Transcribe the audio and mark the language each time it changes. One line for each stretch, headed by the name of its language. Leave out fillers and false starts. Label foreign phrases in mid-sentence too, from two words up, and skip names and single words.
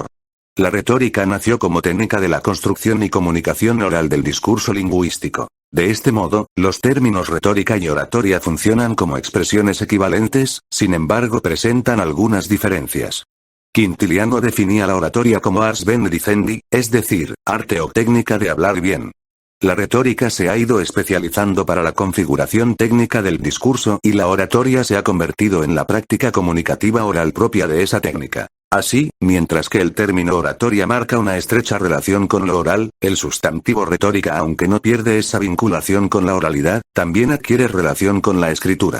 Spanish: La retórica nació como técnica de la construcción y comunicación oral del discurso lingüístico. De este modo, los términos retórica y oratoria funcionan como expresiones equivalentes, sin embargo presentan algunas diferencias. Quintiliano definía la oratoria como
Latin: ars bene dicendi,
Spanish: es decir, arte o técnica de hablar bien. La retórica se ha ido especializando para la configuración técnica del discurso y la oratoria se ha convertido en la práctica comunicativa oral propia de esa técnica. Así, mientras que el término oratoria marca una estrecha relación con lo oral, el sustantivo retórica, aunque no pierde esa vinculación con la oralidad, también adquiere relación con la escritura.